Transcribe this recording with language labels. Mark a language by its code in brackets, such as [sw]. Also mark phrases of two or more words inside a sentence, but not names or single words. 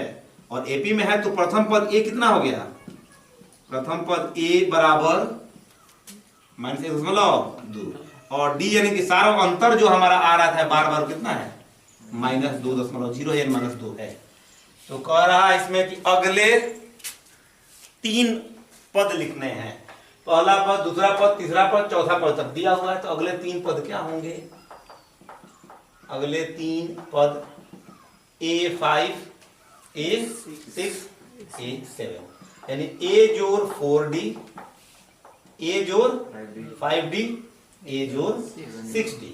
[hi] और AP में है तो प्रथम पद A कितना हो गया, प्रथम पद A बराबर -1.2 और D यानी कि सारा अंतर जो हमारा आ रहा था बार बार कितना है, -2.0 यानी -2 है। तो कह रहा है इसमें कि अगले 3 पद लिखने हैं, पहला पद, दूसरा पद, तीसरा पद, चौथा पद तक दिया हुआ है। तो अगले 3 पद क्या होंगे, अगले 3 पद A5 A6 A7 यानी A जोड़ 4D, A जोड़ 5D, A जोड़ 6D।